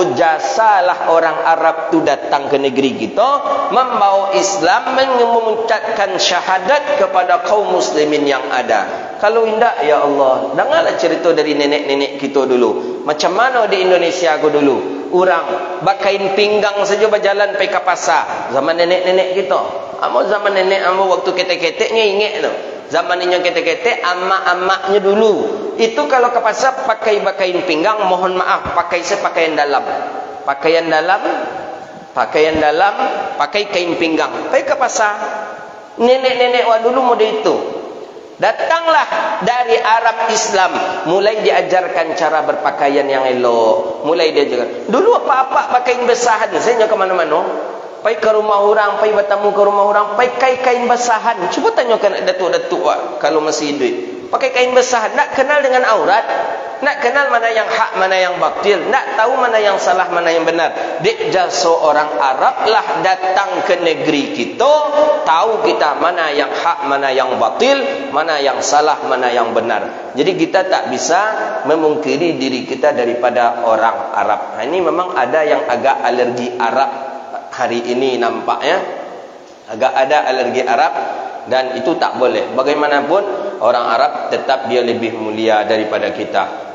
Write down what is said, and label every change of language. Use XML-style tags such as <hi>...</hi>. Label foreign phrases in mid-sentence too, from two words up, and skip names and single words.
<id>Berjasalah orang Arab tu datang ke negeri kita, membawa Islam, mengucapkan syahadat kepada kaum muslimin yang ada. Kalau tidak, ya Allah, dengarlah cerita dari nenek-nenek kita dulu. Macam mana di Indonesia aku dulu, orang bakain pinggang saja berjalan pergi ke pasar. Zaman nenek-nenek kita.</id> <min>Amu zaman nenek amu waktu ketek-keteknya ingat tu. Zaman ini ketek-ketek amak-amaknya dulu.</min> <id>Itu kalau ke pasar pakai bakain pinggang, mohon maaf, pakai sepakaian dalam. Pakaian dalam, pakai kain pinggang. Pergi ke pasar. Nenek-nenek wa dulu mode itu. Datanglah dari Arab Islam, mulai diajarkan cara berpakaian yang elok, mulai diajarkan. Dulu apa-apa pakai basahan, saya ke mana-mana.</id> <min>Pai ke rumah orang, pai bertamu ke rumah orang, pai kain basahan.</min> <id>Cuba tanyakan datuk-datuk kalau masih hidup. Pakai kain basahan, nak kenal dengan aurat, nak kenal mana yang hak, mana yang batil, nak tahu mana yang salah, mana yang benar. Dik jasa orang Arab lah datang ke negeri kita, tahu kita mana yang hak, mana yang batil, mana yang salah, mana yang benar. Jadi kita tak bisa memungkiri diri kita daripada orang Arab. Ini memang ada yang agak alergi Arab. Hari ini nampaknya agak ada alergi Arab, dan itu tak boleh. Bagaimanapun orang Arab tetap dia lebih mulia daripada kita.</id>